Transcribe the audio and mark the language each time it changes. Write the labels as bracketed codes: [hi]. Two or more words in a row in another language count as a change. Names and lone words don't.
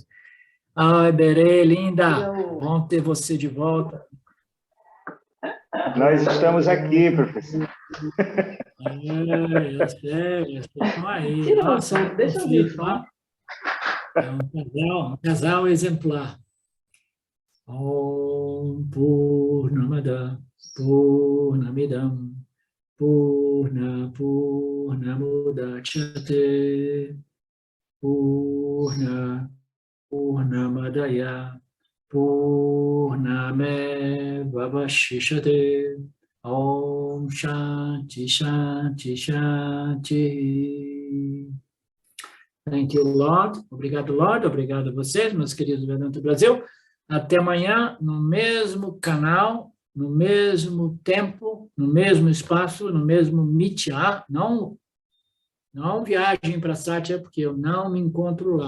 [pt] Ai, Berê, linda, bom ter você de volta. Nós estamos aqui, professor. Eu sei, estão aí. Nossa, deixa eu ver. É um casal exemplar. [sa] Om Purnamada Purnamidam Purnamudachyate Purnamadaya Purnamevavashishate Om Shanti Shanti Shanti. [en] Thank you, Lord. [pt] Obrigado, Lord. Obrigado a vocês, meus queridos Vedanta Brasil. Até amanhã, no mesmo canal, no mesmo tempo, no mesmo espaço, no mesmo Mitya. Não viajem para Satya, porque eu não me encontro lá.